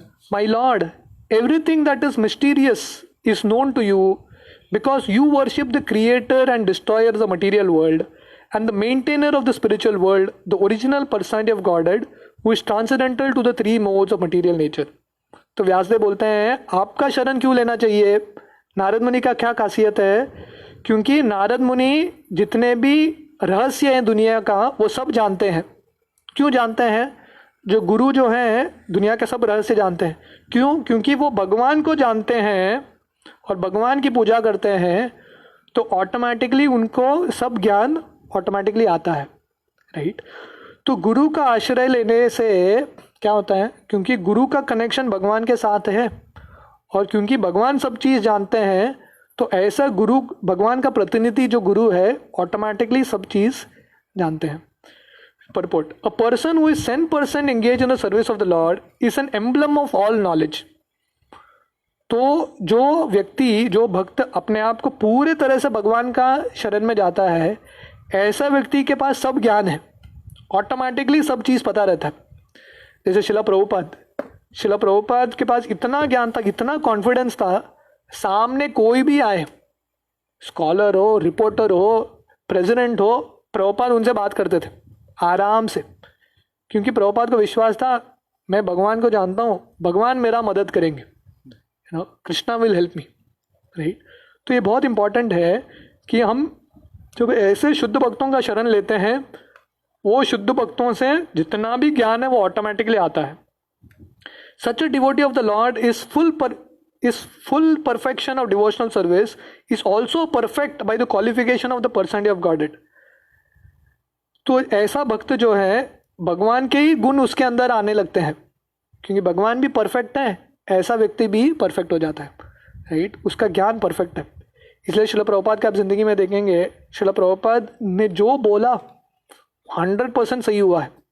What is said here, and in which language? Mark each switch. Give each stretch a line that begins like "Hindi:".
English: My Lord, everything that is mysterious is known to you because you worship the creator and destroyer of the material world and the maintainer of the spiritual world, the original personality of Godhead, who is transcendental to the three modes of material nature.
Hindi: तो व्यासदेव बोलते हैं आपका शरण क्यों लेना चाहिए, नारद मुनि का क्या खासियत है? क्योंकि नारद मुनि जितने भी रहस्य है दुनिया का वो सब जानते हैं। क्यों जानते हैं? जो गुरु जो हैं दुनिया के सब रहस्य जानते हैं। क्यों? क्योंकि वो भगवान को जानते हैं और भगवान की पूजा करते हैं, तो ऑटोमेटिकली उनको सब ज्ञान ऑटोमेटिकली आता है, राइट। तो गुरु का आश्रय लेने से क्या होता है? क्योंकि गुरु का कनेक्शन भगवान के साथ है और क्योंकि भगवान सब चीज़ जानते हैं, तो ऐसा गुरु, भगवान का प्रतिनिधि जो गुरु है, ऑटोमेटिकली सब चीज़ जानते हैं।
English: Purport: A person who is 100% engaged in the service of the Lord is an emblem of all knowledge.
Hindi: तो जो व्यक्ति, जो भक्त अपने आप को पूरे तरह से भगवान का शरण में जाता है, ऐसा व्यक्ति के पास सब ज्ञान है, ऑटोमेटिकली सब चीज़ पता रहता है। जैसे शिला प्रभुपाद के पास इतना ज्ञान था, इतना कॉन्फिडेंस था, सामने कोई भी आए, स्कॉलर हो, रिपोर्टर हो, प्रेसिडेंट हो, प्रभुपाद उनसे बात करते थे आराम से, क्योंकि प्रभुपाद को विश्वास था मैं भगवान को जानता हूँ, भगवान मेरा मदद करेंगे,
English: you know, Krishna will help me,
Hindi: right. तो ये बहुत इंपॉर्टेंट है कि हम जब ऐसे शुद्ध भक्तों का शरण लेते हैं, वो शुद्ध भक्तों से जितना भी ज्ञान है वो ऑटोमेटिकली आता है।
English: Such a devotee of the lord is full perfection of devotional service is also perfect by the qualification of the personality of Godhead.
Hindi: तो ऐसा भक्त जो है, भगवान के ही गुण उसके अंदर आने लगते हैं, क्योंकि भगवान भी परफेक्ट है, ऐसा व्यक्ति भी परफेक्ट हो जाता है, राइट। उसका ज्ञान परफेक्ट है। इसलिए शिला प्रभुपाद का आप जिंदगी में देखेंगे, शिला प्रभुपाद ने जो बोला 100% सही हुआ है।